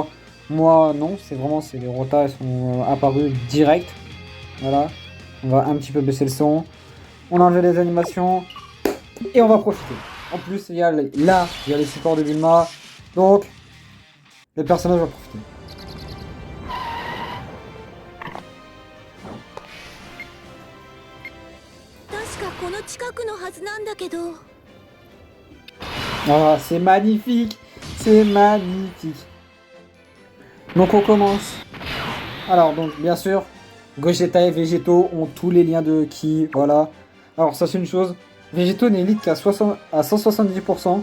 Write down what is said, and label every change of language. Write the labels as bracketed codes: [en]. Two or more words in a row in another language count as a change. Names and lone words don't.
[fr] Moi, non, c'est les rotas, elles sont apparues direct. Voilà. On va un petit peu baisser le son. On enlève les animations. Et on va profiter. En plus, il y a les supports de Bulma. Donc, le personnage va profiter. [ja] 確かこの近くのはずなんだけど。 [fr] Ah, c'est magnifique. C'est magnifique. Donc, on commence. Alors, donc, bien sûr, Gogeta et Végéto ont tous les liens de ki. Voilà. Alors, ça, c'est une chose. Végéto n'est élite qu'à 170%.